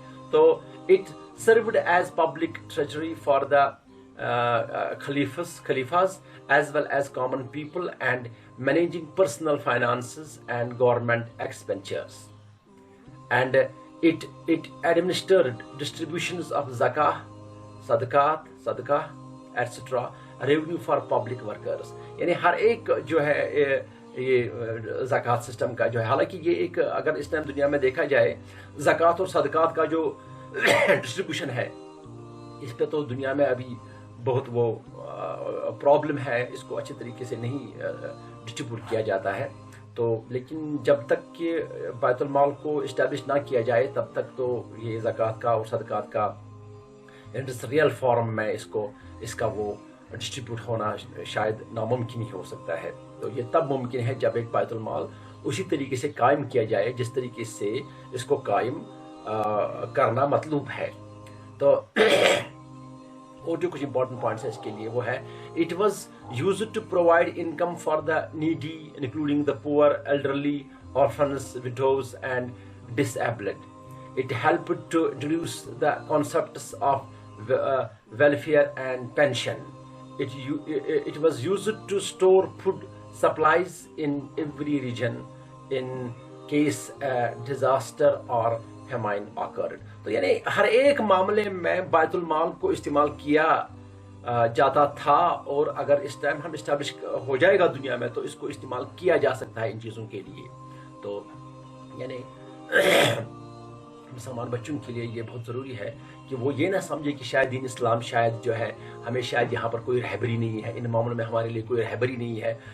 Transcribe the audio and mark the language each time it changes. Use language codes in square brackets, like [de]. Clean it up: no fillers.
[en] تو it served as public treasury for the khalifas as well as common people and managing personal finances and government expenditures. And it administered distributions of zakah, sadaqah, etc. revenue for public workers. [ur] یعنی ہر ایک جو ہے یہ زکوٰۃ system کا جو ہے، حالانکہ یہ ایک اگر اس ٹائم دنیا میں دیکھا جائے زکوٰۃ اور صدقات کا جو ڈسٹریبیوشن ہے، اس پہ تو دنیا میں ابھی بہت وہ پرابلم ہے، اس کو اچھے طریقے سے نہیں ڈسٹریبیوٹ کیا جاتا ہے. تو لیکن جب تک کہ بیت المال کو اسٹیبلش نہ کیا جائے تب تک تو یہ زکوٰۃ کا اور صدقات کا انڈسٹریل فارم میں اس کا وہ ڈسٹریبیوٹ ہونا شاید ناممکن ہی ہو سکتا ہے. تو یہ تب ممکن ہے جب ایک بیت المال اسی طریقے سے قائم کیا جائے جس طریقے سے اس کو قائم کرنا مطلوب ہے. تو اور جو کچھ امپورٹنٹ پوائنٹس ہیں اس کے لیے وہ ہے [en] It was used to provide income for the needy including the poor, elderly, orphans, widows and disabled. It helped to introduce the concepts of welfare and pension. It was used to store food supplies in every region in case a disaster or famine occurred. [ur] تو یعنی ہر ایک معاملے میں بیت المال کو استعمال کیا جاتا تھا، اور اگر اس ٹائم ہم اسٹیبلش ہو جائے گا دنیا میں تو اس کو استعمال کیا جا سکتا ہے ان چیزوں کے لیے. تو یعنی مسلمان بچوں کے لیے یہ بہت ضروری ہے کہ وہ یہ نہ سمجھے کہ شاید دین اسلام شاید جو ہے ہمیں شاید یہاں پر کوئی رہبری نہیں ہے، ان معاملوں میں ہمارے لیے کوئی رہبری نہیں ہے.